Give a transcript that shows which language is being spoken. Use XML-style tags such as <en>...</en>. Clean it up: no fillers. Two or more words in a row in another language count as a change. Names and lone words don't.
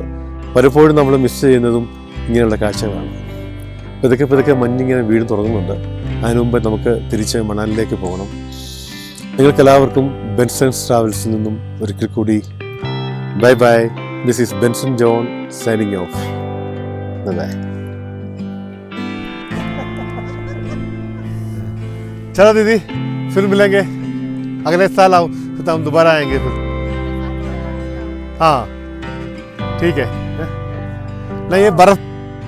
<ml>പലപ്പോഴും നമ്മൾ മിസ് ചെയ്യുന്നതും ഇങ്ങനെയുള്ള കാഴ്ചകളാണ്. പതുക്കെ മഞ്ഞിങ്ങനെ വീട് തുടങ്ങുന്നുണ്ട്. അതിനു മുമ്പ് നമുക്ക് തിരിച്ച് മണാലിലേക്ക് പോകണം. നിങ്ങൾക്കെല്ലാവർക്കും ബെൻസൺസ് ട്രാവൽസിൽ നിന്നും ഒരിക്കൽ കൂടി</ml> <en>bye bye. This is Benson John signing off. Bye.</en> <hi>चलो दीदी, फिर मिलेंगे अगले साल. आओ तो हम दोबारा आएंगे फिर. हाँ ठीक है. नहीं ये बर्फ</hi>